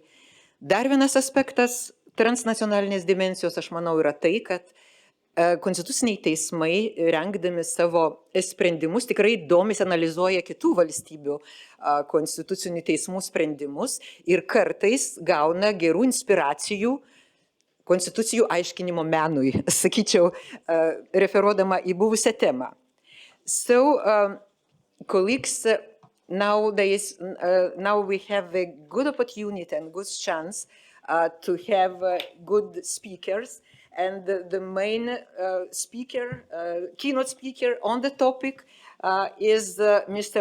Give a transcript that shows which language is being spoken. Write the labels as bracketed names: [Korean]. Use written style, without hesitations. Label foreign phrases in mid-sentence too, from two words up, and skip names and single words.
[Lithuanian] Dar vienas aspektas transnacionalinės dimensijos, aš manau, yra tai, kad konstituciniai teismai, rengdami savo sprendimus, tikrai domisi, analizuoja kitų valstybių konstitucinių teismų sprendimus ir kartais gauna gerų inspiracijų konstitucijų aiškinimo menui, sakyčiau, referuodama į buvusią temą. [English] So, colleagues, now we have a good opportunity and good chance to have good speakers. And the main speaker, keynote speaker on the topic is Mr.